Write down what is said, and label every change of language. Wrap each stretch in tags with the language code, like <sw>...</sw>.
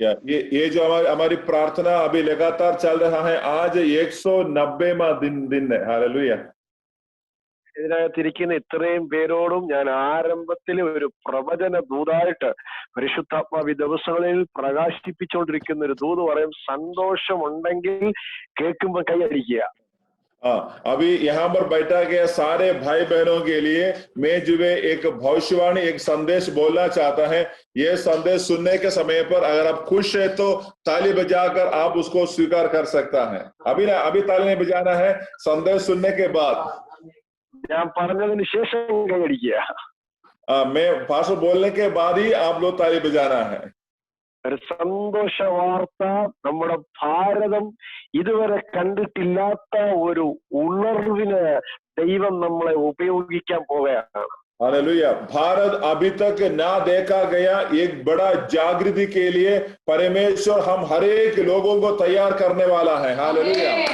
<hi>ये जो हमारी प्रार्थना अभी लगातार चल रहा है, आज 190वां दिन है। हालेलुया।</hi> <ml>ഇതിനകത്തിരിക്കുന്ന ഇത്രയും പേരോടും ഞാൻ ആരംഭത്തിൽ ഒരു പ്രവചന ദൂതായിട്ട് പരിശുദ്ധാത്മാവ് ദിവസങ്ങളിൽ പ്രകാശിപ്പിച്ചുകൊണ്ടിരിക്കുന്ന ഒരു ദൂത് പറയും, സന്തോഷമുണ്ടെങ്കിൽ കേൾക്കുമ്പോൾ കൈയടിക്കുക।</ml> <hi>अभी यहाँ पर बैठा गया सारे भाई बहनों के लिए मैं जो है एक भविष्यवाणी एक संदेश बोलना चाहता है। ये संदेश सुनने के समय पर अगर आप खुश है तो ताली बजाकर आप उसको स्वीकार कर सकता है। अभी ताली नहीं बजाना है, संदेश सुनने के बाद</hi> <ml>ഞാൻ പറഞ്ഞതിന് ശേഷം കൈയടിക്കുക।</ml> <hi>मैं भाषण बोलने के बाद ही आप लोग ताली बजाना है।</hi> <ml>ഒരു സന്തോഷ വാർത്ത, നമ്മുടെ ഭാരതം ഇതുവരെ കണ്ടിട്ടില്ലാത്ത ഒരു ഉണർവിന് ദൈവം നമ്മളെ ഉപയോഗിക്കാൻ പോവുകയാണ്।</ml> <hi>हालेलुया। भारत अभी तक ना देखा गया एक बड़ा जागृति के लिए परमेश्वर हम हर एक लोगों को तैयार करने वाला है। हालेलुया।</hi>